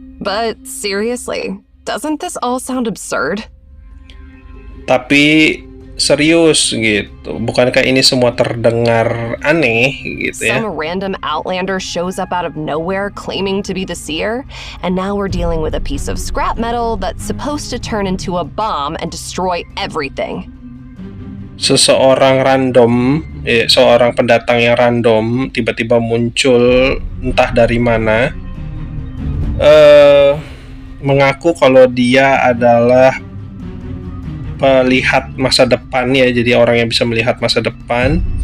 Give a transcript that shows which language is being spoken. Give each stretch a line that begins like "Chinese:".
English: But seriously, doesn't this all sound absurd?
Indonesian: Tapi serius gitu, bukankah ini semua terdengar aneh gitu ya?
English: Some random outlander shows up out of nowhere claiming to be the seer, and now we're dealing with a piece of scrap metal that's supposed to turn into a bomb and destroy everything.
Indonesian: Seseorang random, seorang pendatang yang random tiba-tiba muncul entah dari mana, mengaku kalau dia adalah melihat masa depan ya, jadi orang yang bisa melihat masa depan.